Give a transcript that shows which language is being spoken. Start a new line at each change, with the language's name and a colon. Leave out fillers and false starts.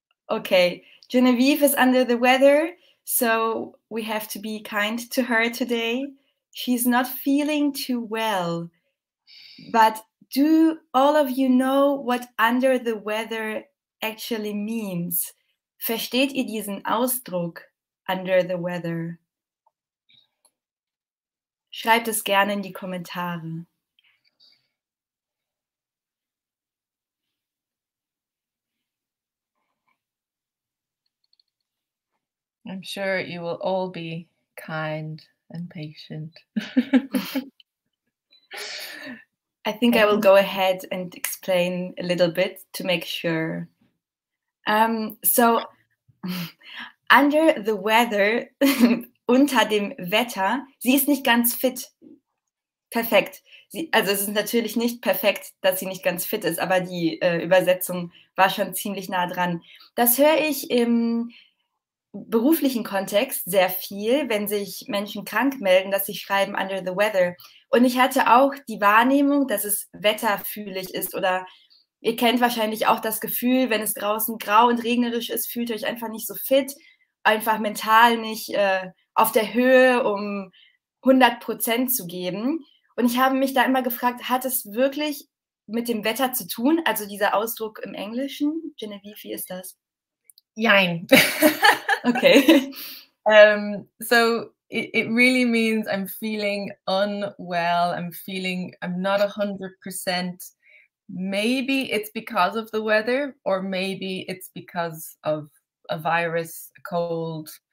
English: Okay, Genevieve is under the weather, so we have to be kind to her today. She's not feeling too well. But do all of you know what under the weather actually means?
German: Versteht ihr diesen Ausdruck
English: under the weather?
German: Schreibt es gerne in die Kommentare.
English: I'm sure you will all be kind and patient. I think I will go ahead and explain a little bit to make sure.
German: So,
English: under the weather,
German: unter dem Wetter, sie ist nicht ganz fit. Perfekt. Also es ist natürlich nicht perfekt, dass sie nicht ganz fit ist, aber die Übersetzung war schon ziemlich nah dran. Das höre ich im beruflichen Kontext sehr viel, wenn sich Menschen krank melden, dass sie schreiben
English: under the weather.
German: Und ich hatte auch die Wahrnehmung, dass es wetterfühlig ist oder ihr kennt wahrscheinlich auch das Gefühl, wenn es draußen grau und regnerisch ist, fühlt ihr euch einfach nicht so fit, einfach mental nicht auf der Höhe, um 100% zu geben. Und ich habe mich da immer gefragt, hat es wirklich mit dem Wetter zu tun? Also dieser Ausdruck im Englischen? Genevieve, wie ist das? Jein. Okay.
English: So it really means I'm feeling unwell. I'm not 100%. Maybe it's because of the weather, or maybe it's because of a virus, a cold.